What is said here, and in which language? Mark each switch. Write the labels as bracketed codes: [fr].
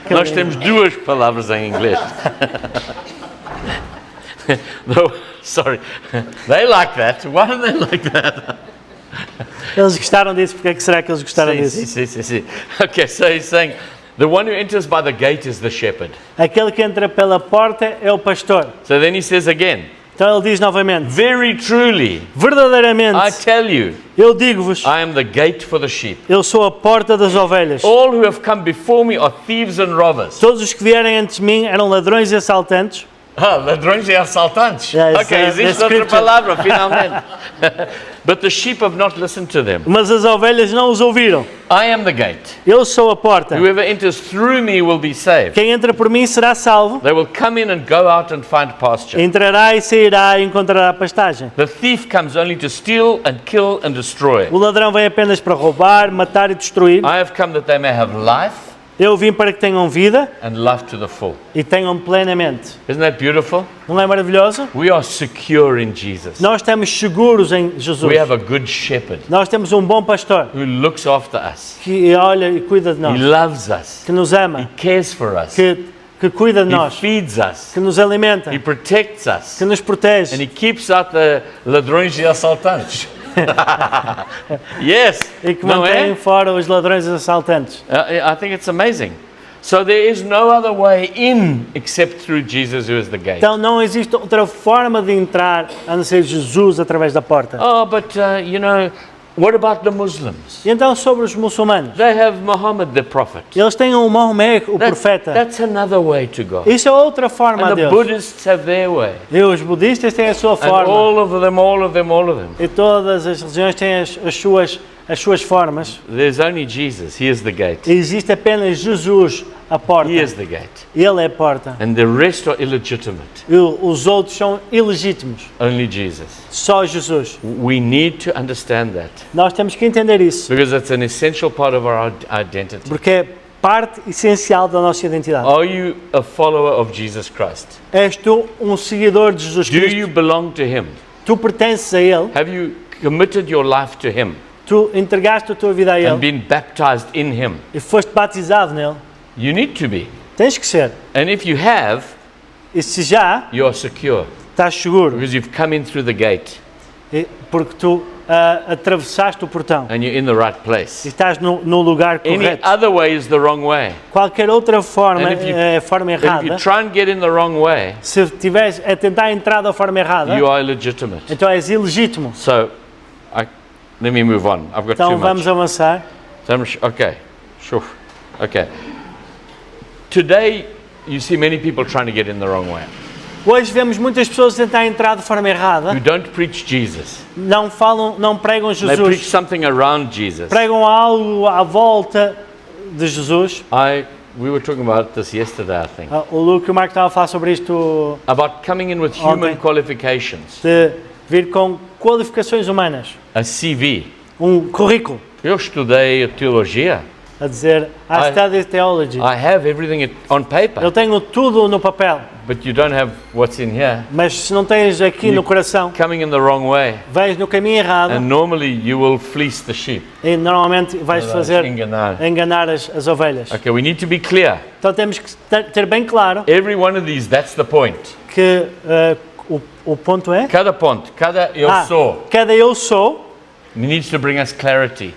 [pt] Nós temos duas palavras em inglês. [en] No, sorry. They like that. Why do they like that? [pt] Eles gostaram disso, porque é que será que eles gostaram disso? [en] See. Okay, so he's saying, the one who enters by the gate is the shepherd. [pt] Aquele que entra pela porta é o pastor. [en] So then he says again, [pt] Então ele diz novamente, [en] very truly, I [pt] verdadeiramente, [en] tell you, [pt] eu digo-vos, [en] I am the gate for the sheep. [pt] eu sou a porta das ovelhas. [en] All who have come before me are thieves and robbers. [pt] Todos os que vierem antes de mim eram ladrões e assaltantes. Ah, ladrões e assaltantes. [en] Yeah, it's, [pt] Ok, existe [en] the [pt] outra [en] scripture. [pt] palavra, finalmente. [en] But the sheep have not listened to them. [pt] Mas as ovelhas não os ouviram. [en] I am the gate. [pt] Eu sou a porta. [en] Whoever enters through me will be saved. [pt] Quem entra por mim será salvo. [en] They will come in and go out and find pasture. [pt] Entrará e sairá e encontrará pastagem. [en] The thief comes only to steal and kill and destroy. [pt] O ladrão vem apenas para roubar, matar e destruir. [en] I have come that they may have life [pt] Eu vim para que tenham vida [en] and life to the full. [pt] e tenham plenamente. [en] Isn't that beautiful? [pt] Não é maravilhoso? [en] We are secure in Jesus. [pt] Nós estamos seguros em Jesus. [en] We have a good shepherd [pt] Nós temos um bom pastor [en] who looks after us. [pt] que olha e cuida de [en] He [pt] nós, [en] loves us. [pt] que nos ama, [en] Cares for us. [pt] que cuida de [en] He [pt] nós, [en] feeds us. [pt] que nos alimenta, [en] He protects us. [pt] que nos [en] And [pt] protege [en] he keeps out the [pt] ladrões e assaltantes. [en] Yes. [pt] e que Não mantém é? fora os ladrões e assaltantes. [en] I think it's amazing. So there is no other way in except through Jesus, who is the gate. [pt] Então não existe outra forma de entrar a não ser Jesus através da porta. [en] Oh, but you know, what about the Muslims? [pt] E então sobre os muçulmanos, [en] They have Muhammad the prophet. [pt] eles têm o Maomé, o profeta. [en] That's another way to God. [pt] Isso é outra forma [en] And [pt] de [en] the [pt] Deus. [en] Buddhists have their way. [pt] E os budistas têm a sua [en] And [pt] forma. [en] all of them. [pt] E todas as religiões têm as suas formas. [en] There's only Jesus. He is the gate. [pt] E existe apenas Jesus, a porta. [en] He is the gate. [pt] Ele é a porta. [en] And the rest are illegitimate. [pt] E os outros são ilegítimos. [en] Only Jesus. [pt] Só Jesus. [en] We need to understand that [pt] Nós temos que entender isso, [en] because it's an essential part of our identity. [pt] porque é parte essencial da nossa identidade. [en] Are you a follower of Jesus Christ? [pt] És tu um seguidor de Jesus [en] Do [pt] Cristo? [en] you belong to Him? [pt] Tu pertences a Ele? [en] Have you committed your life to Him [pt] Tu entregaste a tua vida a [en] and [pt] Ele [en] been baptized in Him? [pt] e foste batizado nele? [en] You need to be. [pt] Tens que ser. [en] And if you have, [pt] E se já, [en] you are secure [pt] estás seguro, [en] because you've come in through the gate. [pt] Porque tu atravessaste o portão [en] and you're in the right [pt] e [en] place. [pt] estás no lugar [en] Any [pt] correto. [en] other way is the wrong way. [pt] Qualquer outra forma [en] And if you- [pt] é a forma [en] But if you [pt] errada. [en] try and get in the wrong way, [pt] Se estiveres a tentar entrar da forma errada, [en] you are illegitimate. [pt] então és ilegítimo. [en] So, let me move on. I've got [pt] Então [en] too [pt] vamos [en] much. [pt] avançar. [en] Okay, sure. Okay. Today, you see many people trying to get in the wrong way. [pt] Hoje vemos muitas pessoas tentar entrar de forma errada. [en] Who don't preach Jesus. [pt] Não falam, não pregam [en] They preach [pt] Jesus. [en] something around Jesus. [pt] Pregam algo à volta de Jesus. [en] We were talking about this yesterday, I think. [pt] O Luke e o Marco estavam a falar sobre isto, [en] About coming in with human Okay. [pt] qualifications. de vir com qualificações humanas. [en] A CV. [pt] Currículo. Eu estudei teologia. A dizer, [en] I studied theology. I have everything on paper. [pt] Eu tenho tudo no papel. [en] But you don't have what's in here. [pt] Mas se não tens aqui no coração, [en] Coming in the wrong way. [pt] vais no caminho errado [en] And normally you will fleece the sheep. [pt] e normalmente vais fazer Enganar. as ovelhas. [en] Okay, we need to be clear. [pt] Então temos que ter bem claro [en] Every one of these, that's the point. [pt] que o ponto é Cada ponto, cada eu sou, cada eu sou, [en] needs to bring us clarity.